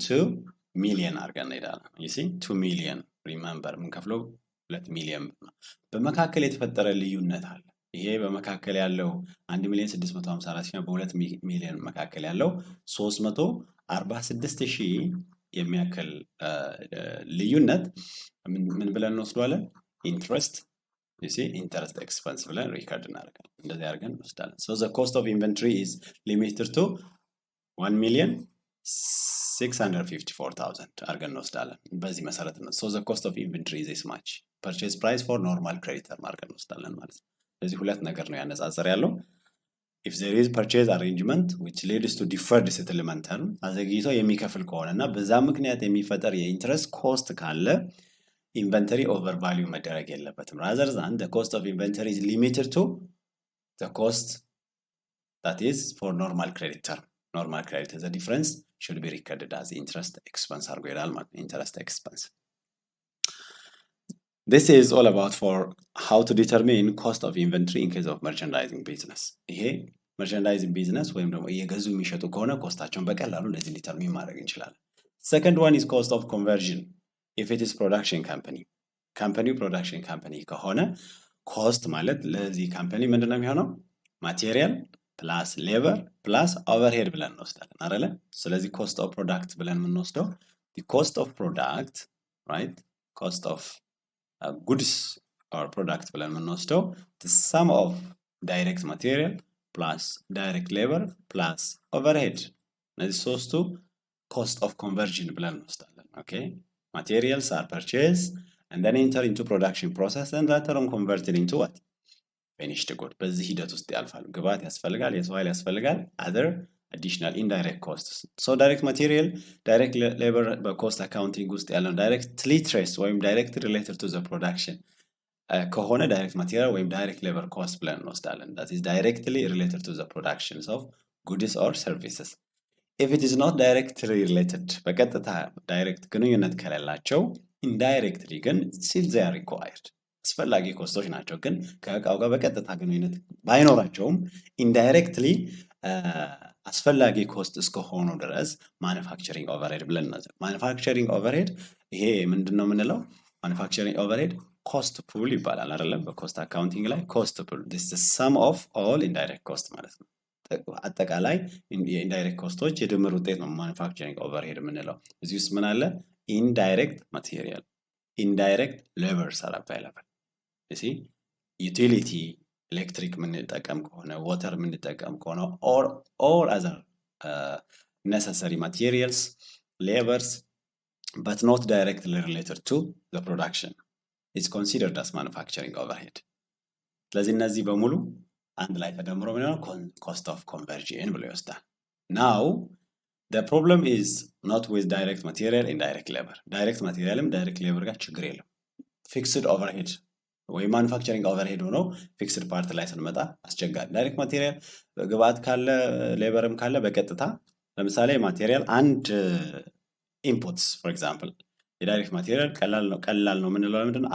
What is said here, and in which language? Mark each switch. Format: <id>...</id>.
<am>2 ሚሊዮን አድርገን እንሄዳለን። ዩሲ 2 ሚሊዮን ሪመምበር ምንከፍለው 2 ሚሊዮን ነው። በመካከል የተፈጠረ ልዩነት አለ። ይሄ በመካከል ያለው 1,654,000 ነው። በ2 ሚሊዮን መካከል ያለው 346,000 የሚያክል ልዩነት ምን ብለን እንወስደዋለን? ኢንትረስት ዩሲ ኢንተረስት ኤክስፐንስ ብለን ሪከርድ እናደርጋለን። እንደዚህ አድርገን እንወስዳለን።</am> <en>so the cost of inventory is limited to 1,654,000</en> <am>አድርገን እንወስዳለን። በዚህ መሰረት ነው</am> <en>so the cost of inventory is this much purchase price for normal creditor</en> <am>አድርገን እንወስዳለን ማለት ነው። ስለዚህ ሁለት ነገር ነው ያነጻጸር ያለው።</am> <en>if there is purchase arrangement which leads to deferred settlement term</en> <am>አዘግይቶ የሚከፍል ከሆነና በዛ ምክንያት የሚፈጠር የኢንተረስት ኮስት ካለ ኢንቨንተሪ ኦቨር ቫልዩ መደረግ የለበትም።</am> <en>rather than the cost of inventory is limited to the cost that is for normal credit term. normal credit the difference should be recorded as interest expense</en> <am>አድርጎ ይላል ማለት ነው።</am> <en>interest expense. This is all about for how to determine cost of inventory in case of merchandising business.</en> <am>ይሄ merchandising business ወይም ደግሞ እየገዙ የሚሸጡ ከሆነ ኮስታቸውን በቀላሉ እንደዚህ ዲተርሚን ማድረግ እንችላለን።</am> <en>Second one is cost of conversion. If it is production company</en> <am>production company ከሆነ ኮስት ማለት ለዚህ ካምፓኒ ምንድነው የሚሆነው? ማቴሪያል ፕላስ ሌበር ፕላስ ኦቨርሄድ ብለን እንወስዳለን አይደለ? ስለዚህ ኮስት ኦፍ ፕሮዳክት ብለን የምንወስደው</am> <en>the cost of product, right? cost of goods or product</en> <am>ብለን የምንወስደው</am> <en>the sum of direct material plus direct labor plus overhead።</en> <am>እነዚህ ሶስቱ</am> <en>cost of conversion ብለን እንወስዳለን። ኦኬ materials are purchased and then enter into production process and later on converted into what?</en> <am>finished good። በዚህ ሂደት ውስጥ ያልፋሉ። ግብአት ያስፈልጋል፣ የሰው ኃይል ያስፈልጋል፣</am> <en>other additional indirect costs. So direct material, direct labor</en> <am>በኮስት አካውንቲንግ ውስጥ ያለው</am> <en>directly traced ወይም directly related to the production ከሆነ direct material ወይም direct labor cost ብለን እንወስዳለን። That is directly related to the productions of goods or services. If it is not directly related በቀጥታ direct</en> <am>ግንኙነት ከሌላቸው</am> <en>indirectly ግን still they are required.</en> <am>አስፈላጊ ኮስቶች ናቸው፣ ግን ከእቃው ጋር በቀጥታ ግንኙነት ባይኖራቸውም ኢንዳይሬክትሊ አስፈላጊ ኮስት እስከሆኑ ድረስ ማኑፋክቸሪንግ ኦቨርሄድ ብለን ነው። ማኑፋክቸሪንግ ኦቨርሄድ ይሄ ምንድነው የምንለው? ማኑፋክቸሪንግ ኦቨርሄድ ኮስት ፑል ይባላል አይደለም? በኮስት አካውንቲንግ ላይ ኮስት ፑል</am> <en>this is the sum of all indirect cost</en> <am>ማለት ነው። አጠቃላይ የኢንዳይሬክት ኮስቶች የድምር ውጤት ነው ማኑፋክቸሪንግ ኦቨርሄድ የምንለው። እዚህ ውስጥ ምን አለ?</am> <en>ኢንዳይሬክት ማቴሪያል፣ ኢንዳይሬክት ሌበርስ አር አቫይላብል።</en> <am>እሺ ዩቲሊቲ ኤሌክትሪክ የምንጠቀም ከሆነ</am> <en>ዋተር የምንጠቀም ከሆነ or other necessary materials, labors, but not directly related to the production is considered as manufacturing overhead.</en> <am>ስለዚህ እነዚህ በሙሉ አንድ ላይ ተደምሮ ምን ነው cost of conversion ብሎ ይወስዳል።</am> <en>Now the problem is not with direct material, indirect labor.</en> <am>direct materialም direct labor ጋር ችግር የለም። fixed overhead ወይ ማኑፋክቸሪንግ ኦቨርሄድ ሆኖ ፊክስድ ፓርት ላይ ስንመጣ አስቸጋሪ። ዳይሬክት ማቴሪያል ግብአት ካለ ሌበርም ካለ በቀጥታ ለምሳሌ ማቴሪያል አንድ ኢንፑትስ ፎር ኤግዛምፕል የዳይሬክት ማቴሪያል ቀላል ነው የምንለው ለምንድን ነው?</am>